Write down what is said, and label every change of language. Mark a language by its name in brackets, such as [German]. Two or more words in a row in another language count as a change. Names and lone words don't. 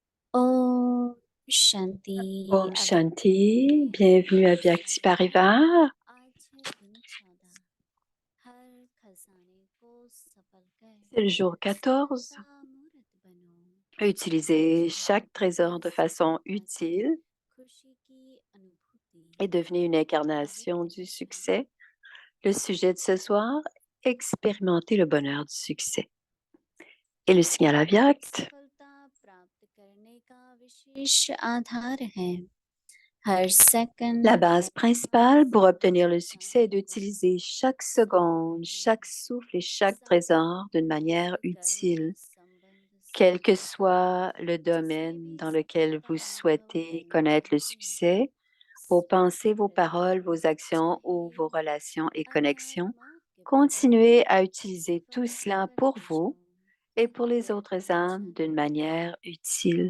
[Hindi] Om Shanti Om Avyakti [French] Shanti, bienvenue à Vyakti Parivar. [Hindi] आज है दिन 14 हर खजाने को सफल कर [French] C'est le jour 14. [Hindi] सफलता मूर्त बनो [French] Utilisez chaque trésor de façon utile [Hindi] खुशी की अनुभूति [French] et devenez une incarnation du succès. Le sujet de ce soir, expérimenter le bonheur du succès. Et le signal Avyakt. [Hindi] सफलता प्राप्त करने का विशेष आधार है हर सेकंड [French] La base principale pour obtenir le succès est d'utiliser chaque seconde, chaque souffle et chaque trésor d'une manière utile. Quel que soit le domaine dans lequel vous souhaitez connaître le succès, vos pensées, vos paroles, vos actions ou vos relations et connexions, continuez à utiliser tout cela pour vous et pour les autres âmes d'une manière utile.